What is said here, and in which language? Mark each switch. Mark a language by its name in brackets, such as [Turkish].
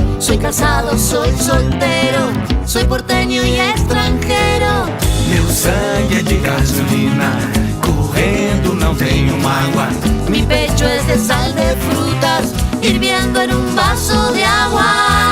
[Spanish] Soy casado, soy soltero, soy porteño y extranjero. [Portuguese] Meu sangue é de gasolina, correndo não tenho mágoa. [Spanish] Mi pecho es de sal de frutas, hirviendo en un vaso de agua.